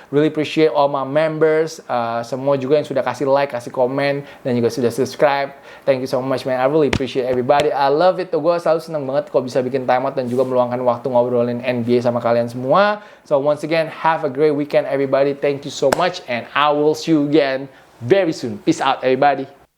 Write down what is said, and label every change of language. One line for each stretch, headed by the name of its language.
English: Really appreciate all my members.
Indonesian: Semua juga yang sudah kasih like, kasih komen, dan juga sudah subscribe.
English: Thank you so much man. I really appreciate everybody. I love it.
Indonesian: Tuh gue selalu seneng banget kalau bisa bikin Time Out dan juga meluangkan waktu ngobrolin NBA sama kalian semua.
English: So once again, have a great weekend everybody. Thank you so much and I will see you again very soon. Peace out everybody.